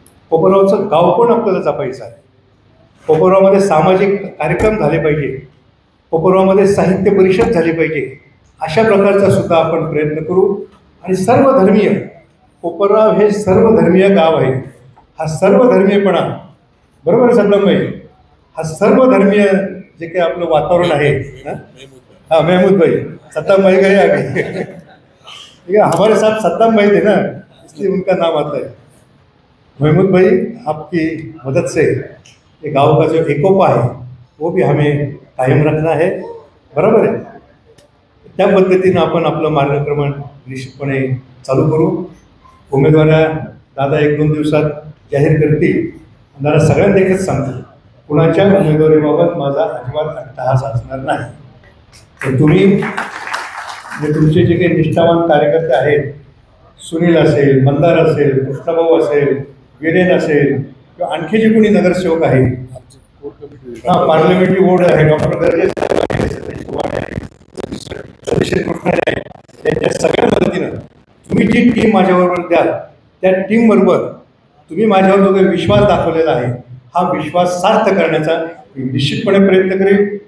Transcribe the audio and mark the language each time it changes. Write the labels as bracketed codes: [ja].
[mr] कोपरगावचं गाव पण आपल्याला जपायचं आहे. कोपरगावमध्ये सामाजिक कार्यक्रम झाले पाहिजे, कोपरगावमध्ये साहित्य परिषद झाली पाहिजे. अशा प्रकारचा सुद्धा आपण प्रयत्न करू. आणि सर्वधर्मीय कोपरगाव हे सर्वधर्मीय गाव आहे. हा सर्वधर्मीयपणा, बरोबर आहे सद्दामभाई, हा सर्वधर्मीय जे काही आपलं वातावरण आहे. [hi] हाँ महमूद भाई, सद्दाम भाई गए आगे. हमारे साथ सद्दाम भाई थे ना, इसलिए उनका नाम आता है. महमूद भाई, आपकी मदद से ये गांव का जो एकोपा है वो भी हमें कायम रखना है. [mr] बरोबर आहे. त्या पद्धतीनं आपण आपलं मार्गक्रमण निश्चितपणे चालू करू. उमेदवारा दादा 1-2 दिवसात जाहीर करतील. दादा सगळ्यांना एकच सांगतो, कुणाच्या उमेदवारीबाबत माझा अजिबात अट्टहास असणार नाही. तर तुम्ही तुमचे जे काही निष्ठावान कार्यकर्ते आहेत, सुनील असेल, मंदार असेल, कृष्णभाऊ असेल, वीरेन असेल किंवा आणखी जे कोणी नगरसेवक आहेत, हां पार्लमेंटरी वोर्ड आहे, डॉक्टर गर्जे साहेब आहे, सतीश कुमार आहे, सतीश कृष्ण आहे, त्यांच्या सगळ्या मदतीनं तुम्ही जी टीम माझ्याबरोबर द्याल त्या टीमबरोबर तुम्ही माझ्यावर जो काही विश्वास दाखवलेला आहे हा विश्वास सार्थ करण्याचा मी निश्चितपणे प्रयत्न करेन.